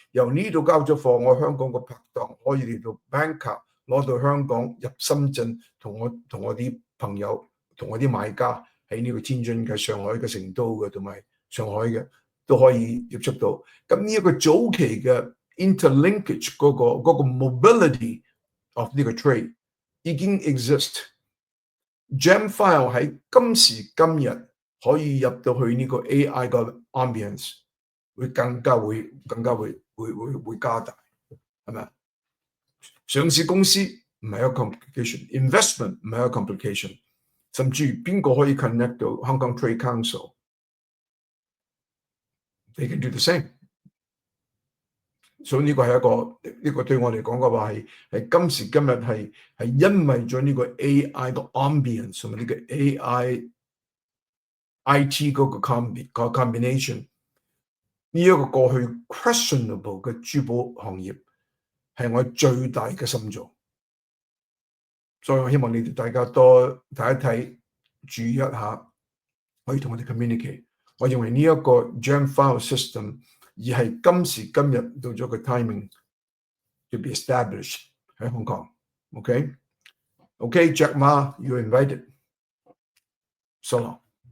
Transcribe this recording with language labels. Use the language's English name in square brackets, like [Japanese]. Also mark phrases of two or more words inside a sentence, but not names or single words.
[Cantonese] 由呢度交咗貨，我香港個拍檔可以嚟到 banker 攞到香港入深圳，同我啲朋友同我啲買家喺呢個天津嘅、上海嘅、成都嘅同埋上海嘅都可以接觸到。咁呢一個早期嘅 interlinkage 嗰個 [English] mobility of [Cantonese] 呢個 trade 已經 exist。Gemfile 喺今時今日可以入到去呢個 AI 嘅 ambience， 會更加會加大，係咪？上市公司唔係一個 complication，investment 唔係一個 complication， 甚至邊個可以 connect 到 Hong Kong Trade Council？ [English] They can do the same。 [Cantonese] 所以呢個係呢個對我嚟講嘅話係今時今日係因為咗呢個 AI 個 ambience 同埋呢個 AI IT 嗰個 combination， 呢一個過去 questionable 嘅珠寶行業係我最大嘅心臟，所以我希望你哋大家多睇一睇，注意一下，可以同我哋 communicate。我認為呢一個 Gemfile system 而係今時今日到咗個 [English] timing to be established [Cantonese] 喺香港。 [English] OK，Jack Ma，you're invited。So long。